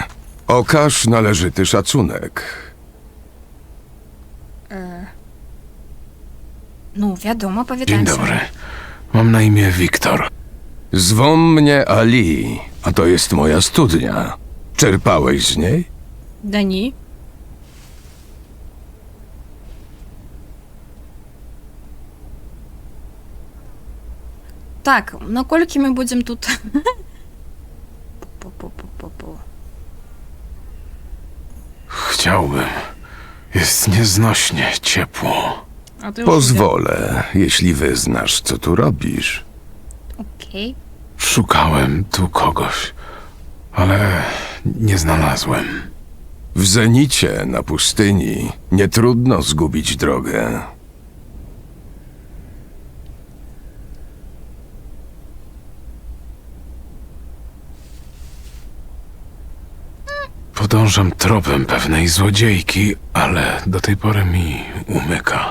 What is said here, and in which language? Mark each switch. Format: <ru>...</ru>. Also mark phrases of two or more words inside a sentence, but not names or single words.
<pl>Okaż należyty szacunek. Ну, wiadomo, Dzień powitańcie. dobry. Mam na imię Wiktor. Zwą mnie Ali, a to jest moja studnia. Czerpałeś z niej?</pl> <uk>Да ні. Так, наколькі ми будемо тут? Пу-пу-пу-пу-пу.</uk> <pl>Chciałbym. Jest nieznośnie ciepło.</pl> <uk>А ти</uk> <pl>Pozwolę, jeśli wyznasz, co tu robisz.</pl> <uk>Окей.</uk> <pl>Szukałem tu kogoś, ale nie znalazłem. W zenicie na pustyni nie trudno zgubić drogę. Podążam tropem pewnej złodziejki, ale do tej pory mi umyka.</pl>